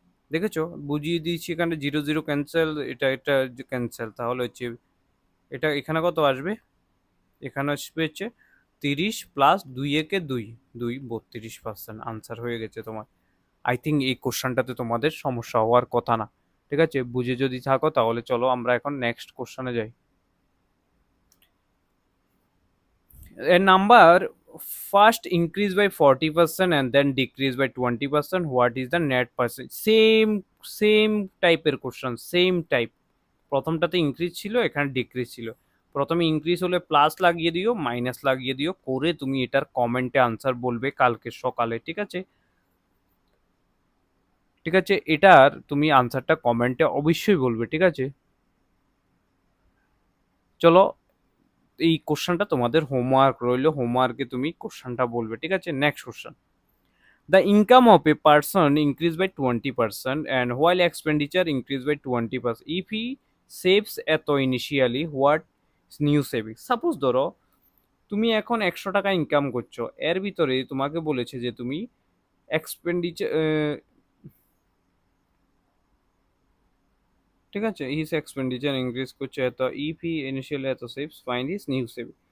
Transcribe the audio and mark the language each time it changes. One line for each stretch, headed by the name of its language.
Bangla: দেখেছো, বুঝিয়ে দিয়েছি। এখানে 0 0 ক্যান্সেল, এটা এটা ক্যান্সেল, তাহলে হচ্ছে এটা এখানে কত আসবে, এখানে আসবে হচ্ছে 30 প্লাস 2 একে 2, 2 32% আনসার হয়ে গেছে তোমার। আই থিঙ্ক এই কোশ্চানটাতে তোমাদের সমস্যা হওয়ার কথা না। ঠিক আছে, বুঝে যদি থাকো তাহলে চলো আমরা এখন নেক্সট কোশ্চানে যাই।
English: A number first increase by 40% and then decrease by 20%, what is the net percent?
Bangla: Same same টাইপের কোশ্চেন, সেম টাইপ। প্রথমটাতে ইনক্রিজ ছিল, এখানে ডিক্রিজ ছিল। প্রথমে ইনক্রিজ হলে প্লাস লাগিয়ে দিও, মাইনাস লাগিয়ে দিও, করে তুমি এটার কমেন্টে আনসার বলবে কালকে সকালে, ঠিক আছে? ঠিক আছে, এটার তুমি আনসারটা কমেন্টে অবশ্যই বলবে, ঠিক আছে? চলো, এই কোশ্চেনটা তোমাদের হোমওয়ার্ক রইলো, হোমওয়ার্কে তুমি কোশ্চেনটা বলবে, ঠিক আছে? Next question:
English: the income of a person increased by 20% and while expenditure increased by 20%, if he saves এত initially, what new savings?
Bangla: Suppose ধরো তুমি এখন 100 টাকা ইনকাম করছো, এর ভিতরে তোমাকে বলেছে যে তুমি এক্সপেন্ডিচার, ঠিক আছে, হিজ এক্সপেন্ডিচার ইনক্রিজ করছে এত,
English: If he initially এত saves, find his new saving.